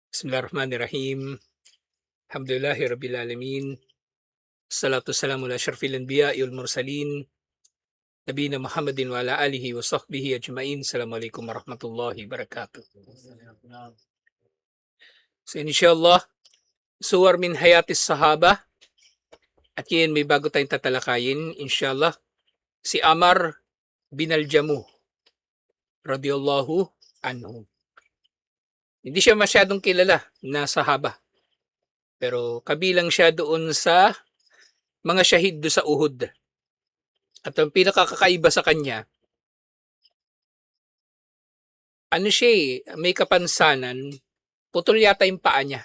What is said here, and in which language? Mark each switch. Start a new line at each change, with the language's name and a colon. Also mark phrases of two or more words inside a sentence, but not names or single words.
Arabic: بسم الله الرحمن الرحيم الحمد لله رب العالمين. الصلاة والسلام على أشرف الأنبياء والمرسلين. نبينا محمد وعلى آله وصحبه أجمعين. السلام عليكم ورحمة الله وبركاته. So inshallah, صور من حياة الصحابة.
Filipino: At yan, may bago tayong tatalakayin. Inshallah, si Ammar bin al-Jamuh
Arabic: رضي الله عنه.
Filipino: Hindi siya masyadong kilala na sahaba. Pero kabilang siya doon sa mga syahid do sa Uhud. At ang pinakakaiba sa kanya, ano siya may kapansanan, putol yata yung paa niya.